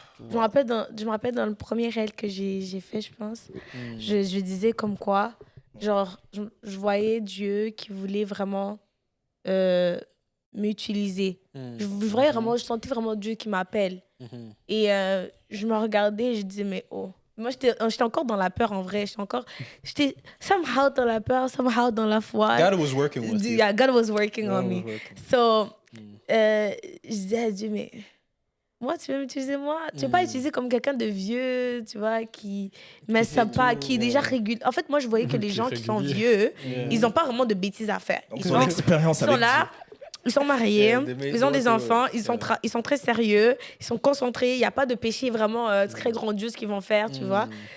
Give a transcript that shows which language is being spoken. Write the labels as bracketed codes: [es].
[fr] Je me rappelle dans le premier réel que j'ai fait, je pense, je disais comme quoi, genre, je voyais Dieu qui voulait vraiment m'utiliser. Je voyais vraiment, je sentais vraiment Dieu qui m'appelle. Et je me regardais et je disais, mais oh. Moi, j'étais encore dans la peur en vrai. J'étais somehow dans la peur, somehow dans la foi. [en] God was working with you. Yeah, God was working on me. [fr] So, je disais à Dieu, mais moi, tu veux m'utiliser moi? Tu veux pas utiliser comme quelqu'un de vieux, tu vois, qui met ça pas, qui est déjà régulier. En fait, moi, je voyais que les gens qui sont vieux, ils n'ont pas vraiment de bêtises à faire. Ils ont l'expérience avec là. Ils sont mariés, ils ont des enfants, ils sont très sérieux, ils sont concentrés, il n'y a pas de péché vraiment très grandiose qu'ils vont faire, tu vois.